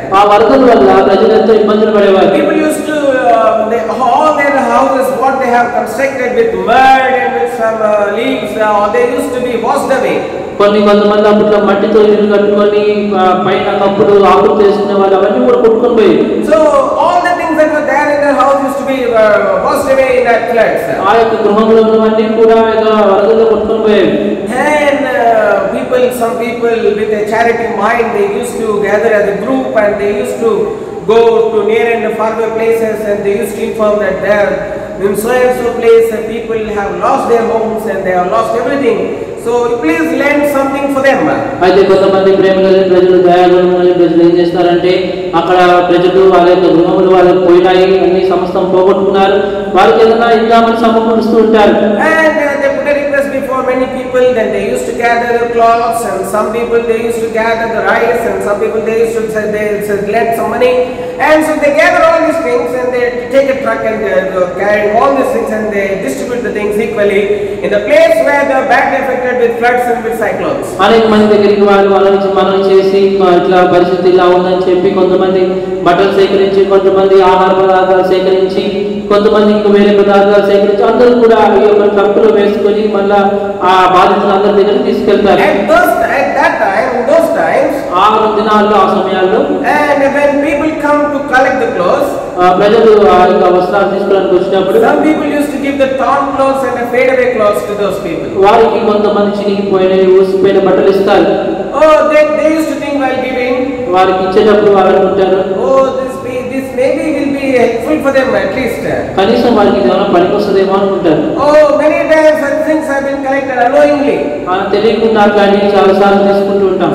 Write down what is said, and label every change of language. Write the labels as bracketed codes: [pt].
[te] ఆ వరదల వల్ల ప్రజలు ఎంతో ఇబ్బందులు పడేవారు. [en] People used to all their houses what they have constructed with mud and with some leaves, they used to be washed away. [te] కొంతమంది అప్పట్లో మట్టితో ఇల్లు కట్టుకొని పైన కప్పుడు ఆకులు చేసుకునే వాళ్ళు అవన్నీ కూడా కొట్టుకొని పోయి. [en] So all the things that were there in their house used to be washed away in that floods. [te] ఆ యొక్క గృహంలో ఉన్నవన్నీ కూడా వరదల్లో కొట్టుకొని పోయేవి. [en] And some people with a charity mind, they used to gather as a group and they used to go to near and faraway places and they used to inform that there in so and so place people have lost their homes and they have lost everything. So please lend something for them. [te] అయితే కొంతమంది ప్రేమ కలిగిన ప్రజలు, దయాగుణం కలిగిన ప్రజలు ఏం చేస్తారంటే, అక్కడ ప్రజలు వాళ్ళ యొక్క గృహములు వాళ్ళకి పోయినాయి, అన్ని సమస్తం పోగొట్టుకున్నారు, వారికి ఏదైనా ఇద్దామని సమకూరుస్తూ ఉంటారు. [en] And they put a request before many people, then they used to gather the cloths, and some people they used to gather the rice, and some people they used to say they lend some money, and so they gather all these things and they take a truck and carry all these things and they distribute the things equally in the place where they are badly affected with floods and with cyclones. [te] అనేక మంది దగ్గరికి వాళ్ళు మనం చేసి ఇట్లా పరిస్థితి ఇలా ఉందని చెప్పి కొంతమంది బట్టలు సేకరించి, కొంతమంది ఆహార పదార్థాలు సేకరించి, కొంతమంది ఇంకా వేరే పదార్థాలు సేకరించి అందరూ కూడా ఈ యొక్క ట్రక్కులో వేసుకొని మళ్ళా ఆ బాధితులు అందరి దగ్గరికి తీసుకెళ్తారు. [en] In those times, [te] ఆ దినాల్లో, ఆ సమయాల్లో, [en] and when people come to collect the clothes, [te] ప్రజలు ఆ యొక్క వస్త్రాలు తీసుకోవడానికి వచ్చినప్పుడు [en] some people used to give the torn clothes and the fade away clothes to those people. [te] వారికి కొంతమంది చినిగిపోయిన ఊసిపోయిన బట్టలు ఇస్తారు. [en] Oh, they used to think while giving, [te] వారికి ఇచ్చేటప్పుడు వాళ్ళు అనుకుంటారు, [en] oh, this maybe will be helpful for them at least. [te] కనీసం వారికి ఇది ఏమైనా పనికొస్తుందేమో అనుకుంటారు. [en] Oh, many times such things have been collected unknowingly. [te] తెలియకుండా అట్లాంటి చాలా సార్లు తీసుకుంటూ ఉంటాం.